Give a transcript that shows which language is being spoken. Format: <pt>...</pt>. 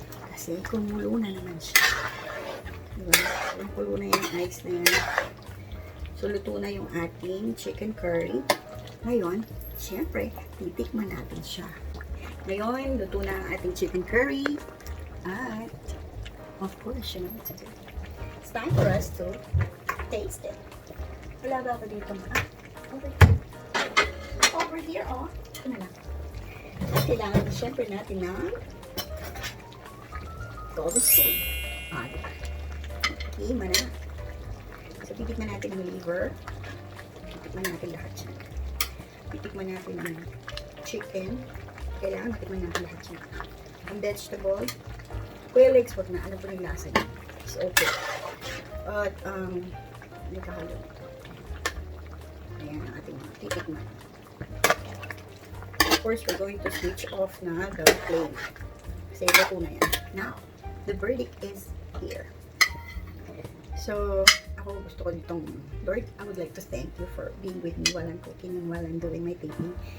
<tl>Kasi kumulo na naman siya. Diba? Kumulo na yung ice na yan. So, luto na yung ating chicken curry. Ngayon, syempre, titikman natin siya. Ngayon, luto na ang ating chicken curry.</tl> <en>At, of course, you know, it's time for us to taste it.</en> <tl>Wala ba ako dito? Over here, oh. Ito na lang. Kailangan syempre natin ng cobblestone. Diba? Tikman na. So, titikman natin ang liver. Titikman natin lahat siya. Titikman natin ang chicken. Kailangan matikman natin lahat siya. Ang vegetable. Quail eggs, wag na. Alam ko yung lasa niya.</tl> <en>It's okay.</en> <tl>At, may kahalo. Ayan ang ating mga titikman.</tl> <en>Of course, we're going to switch off na the flame.</en> <tl>Kasi luto na yan.</tl> <en>Now, the verdict is here.</en> <tl>So, ako gusto ko ditong,</tl> <en>Lord, I would like to thank you for being with me while I'm cooking and while I'm doing my taping.</en>